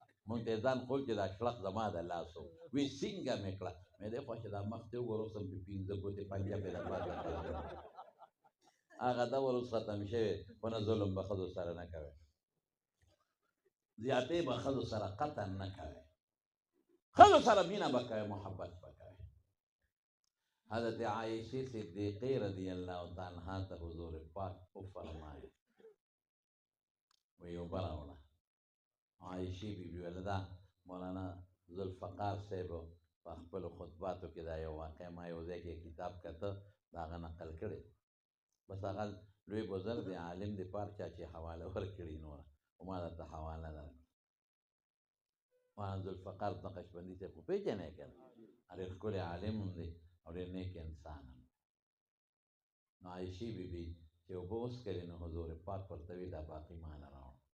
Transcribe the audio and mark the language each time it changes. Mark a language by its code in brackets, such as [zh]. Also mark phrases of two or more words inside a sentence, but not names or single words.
[ps] مونږ ته ځان خول چې دا شلق زما د لاسو وی څنګه مې کړه مې دی خو چې دا مخ ته وګورو سم په پنځه ګوتې پنجه مې در باندې هغه دا ورځ ختم شوی خو نه ظلم به ښځو سره نه کوي زیاتې به ښځو سره قطع نه کوي ښځو سره مینه به کوي محبت به کوي حضرت عائشہ صدیقہ رضی اللہ تعالی عنہ ته حضور پاک وفرمایي وی وبراوله عائشہ بی بی ولدا مولانا ذوالفقار صاحب په خپل خطباتو کې دا یو واقع ما یو ځای کې کتاب کته دا غ نقل کړي بس هغه لوی بزرګ دی عالم دی پار چا چې حواله ورکړي نور او ما ته حواله ده مولانا ذوالفقار نقشبندي ته په پیژنې کړه هغه ټول عالم دی او ډېر نیک انسان نو عائشہ بی بی چې وبوس کړي نو حضور پاک ورته وی دا باقی مان راو